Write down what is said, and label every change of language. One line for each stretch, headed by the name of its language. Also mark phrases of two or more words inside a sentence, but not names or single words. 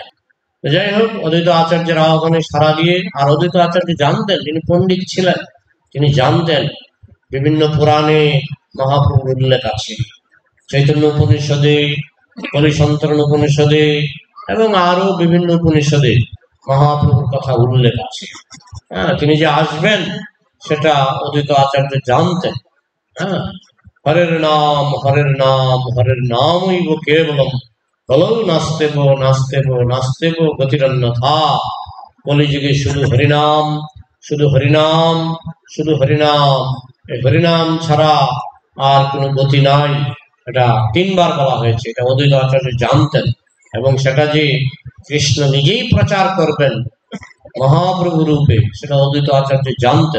Bangla: যাই হোক, অদ্বৈত আচার্যের আহ্বানে সাড়া দিয়ে, আর অদ্বৈত আচার্য জানতেন, তিনি পণ্ডিত ছিলেন, তিনি জানতেন বিভিন্ন পুরাণে মহাপ্রভুর উল্লেখ আছে, চৈতন্য উপনিষদে, কলিসন্তরণ উপনিষদে এবং আরো বিভিন্ন উপনিষদে মহাপ্রভুর কথা উল্লেখ আছে। হ্যাঁ, তিনি যে আসবেন সেটা অদ্বৈত আচার্য জানতেন।
Sanskrit: হ্যাঁ, হরের নাম হরের নাম হরের নামইব কেবলম, কলৌ নাস্তেব নাস্তেব নাস্তেব গতিরন্যথা।
Bangla: কলিযুগে শুধু হরিনাম, শুধু হরিনাম, শুধু হরিনাম, এই হরিনাম ছাড়া আর কোনো গতি নাই। এটা 3 বার বলা হয়েছে, এটা অদ্বৈত আচার্য জানতেন। এবং সেটা যে কৃষ্ণ নিজেই প্রচার করবেন মহাপ্রভু রূপে, সেটা অদ্বৈত আচার্য জানতেন।